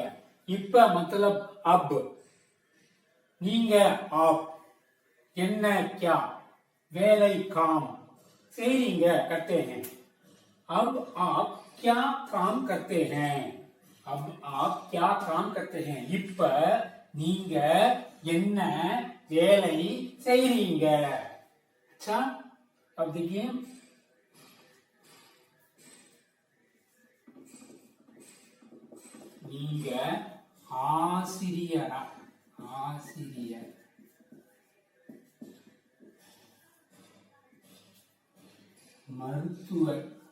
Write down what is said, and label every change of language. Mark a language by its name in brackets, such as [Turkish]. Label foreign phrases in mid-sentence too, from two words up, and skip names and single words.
[Hindi] இப்ப मतलब अब. நீங்க आप, என்ன क्या, வேலை काम, செய்றீங்க करते हैं. अब आप क्या काम करते हैं? अब आप क्या काम करते हैं? [Tamil] இப்ப நீங்க என்ன வேலை செய்றீங்க? [Hindi] अच्छा, अब देखिए [Tamil] நீங்க ஆசிரியரா? ஆசிரியர். மருத்துவர்.